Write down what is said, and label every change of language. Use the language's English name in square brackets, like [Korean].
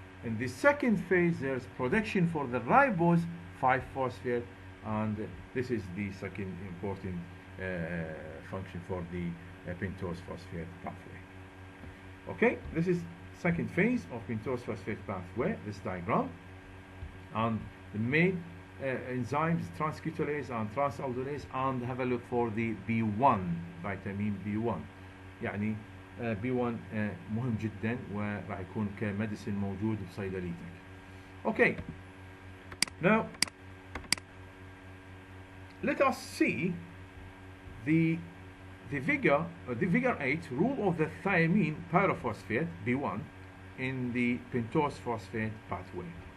[English] In the second phase there is production for the ribose 5-phosphate, and this is the second important function for the pentose phosphate pathway. Okay, this is second phase of pentose phosphate pathway, this diagram, and the main enzymes transketolase and transaldolase, and have a look for the B1, vitamin B1. يعني [Arabic] B1 مهم جدا وراح يكون كميديسين موجود بصيدليتك. [English] Okay, now let us see the figure 8 rule of the thiamine pyrophosphate B1 in the pentose phosphate pathway.